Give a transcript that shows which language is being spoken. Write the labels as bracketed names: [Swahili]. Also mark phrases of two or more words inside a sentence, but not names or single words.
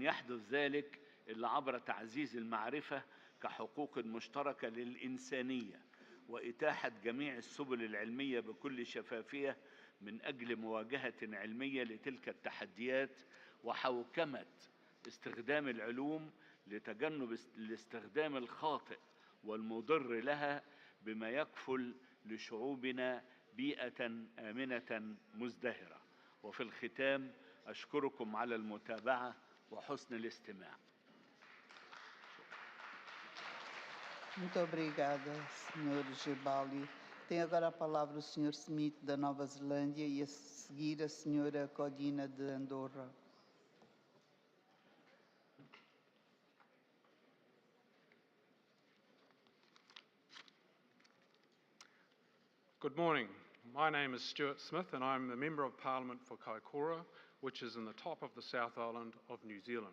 [Arabic] يحدث ذلك إلا عبر تعزيز المعرفة كحقوق مشتركة للإنسانية وإتاحة جميع السبل العلمية بكل شفافية من أجل مواجهة علمية لتلك التحديات وحوكمة استخدام العلوم لتجنب الاستخدام الخاطئ والمضر لها بما يكفل لشعوبنا بيئة آمنة مزدهرة. وفي الختام أشكركم على المتابعة وحسن الاستماع. [Portuguese] Muito obrigada, Sr. Gebali. Tem agora a palavra o Sr. Smith, da Nova Zelândia, e a seguir a Sra. Codina, de Andorra. [English] Good morning. My name is Stuart Smith and I'm the Member of Parliament for Kaikoura, which is in the top of the South Island of New Zealand.